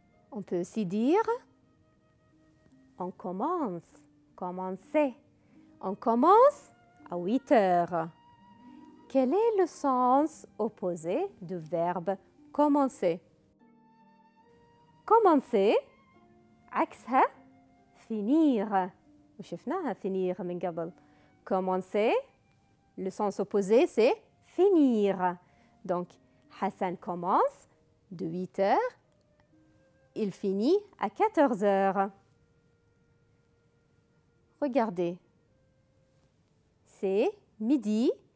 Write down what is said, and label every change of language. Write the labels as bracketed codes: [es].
[fr] On peut aussi dire on commence, commencer. On commence à 8 heures. Quel est le sens opposé du verbe commencer? [ar] Commencer عكسها finir. وشفناها finir من قبل. [fr] Commencer, le sens opposé c'est finir. Donc Hassan commence de 8 heures. Il finit à 14 heures. Regardez. C'est midi.